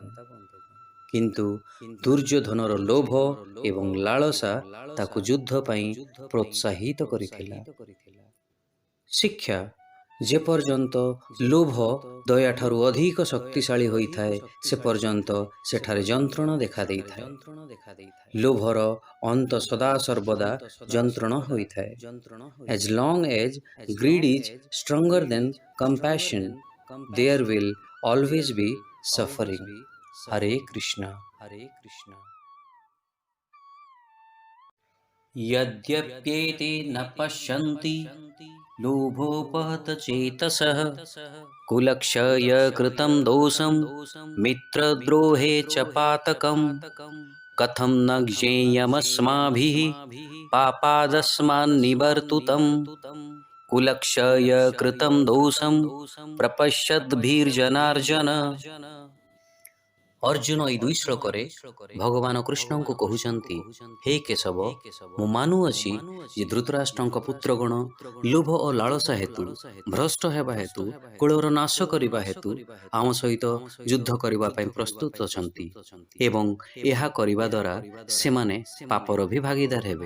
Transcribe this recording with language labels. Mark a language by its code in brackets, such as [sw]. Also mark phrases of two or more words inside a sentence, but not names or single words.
[or] କିନ୍ତୁ ଦୁର୍ଯ୍ୟୋଧନର ଲୋଭ ଏବଂ ଲାଳସା ତାକୁ ଯୁଦ୍ଧ ପାଇଁ ପ୍ରୋତ୍ସାହିତ କରିଥିଲା। ଶିକ୍ଷା, ଯେପର୍ଯ୍ୟନ୍ତ ଲୋଭ ଦୟାଠାରୁ ଅଧିକ ଶକ୍ତିଶାଳୀ ହୋଇଥାଏ, ସେ ପର୍ଯ୍ୟନ୍ତ ସେଠାରେ ଯନ୍ତ୍ରଣା ଦେଖାଦେଇଥାଏ। ଲୋଭର ଅନ୍ତ ସଦାସର୍ବଦା ଯନ୍ତ୍ରଣା ହୋଇଥାଏ। [en] As long as greed is stronger than compassion, there will always be suffering. [sa] हरे कृष्णा। यद्यप्येते न पश्यन्ति लोभोपहत चेतसः कुलक्षयकृतं दोषं मित्रद्रोहे च पातकम् कथं न ज्ञेयमस्माभिः पापादस्मान्निवर्तुतम् कुलक्षयकृतं दोषं प्रपश्यद्भिर्जनार्जन। [or] ଅର୍ଜୁନ ଏହି ଦୁଇ ଶ୍ଲୋକରେ ଭଗବାନ କୃଷ୍ଣଙ୍କୁ କହୁଛନ୍ତି, ହେ କେଶବ, ମୁଁ ମାନୁଅଛି ଯେ ଧୃତରାଷ୍ଟ୍ରଙ୍କ ପୁତ୍ରଗଣ ଲୋଭ ଓ ଲାଳସା ହେତୁ, ଭ୍ରଷ୍ଟ ହେବା ହେତୁ, କୁଳର ନାଶ କରିବା ହେତୁ ଆମ ସହିତ ଯୁଦ୍ଧ କରିବା ପାଇଁ ପ୍ରସ୍ତୁତ ଅଛନ୍ତି ଏବଂ ଏହା କରିବା ଦ୍ୱାରା ସେମାନେ ପାପର ବି ଭାଗୀଦାର ହେବେ।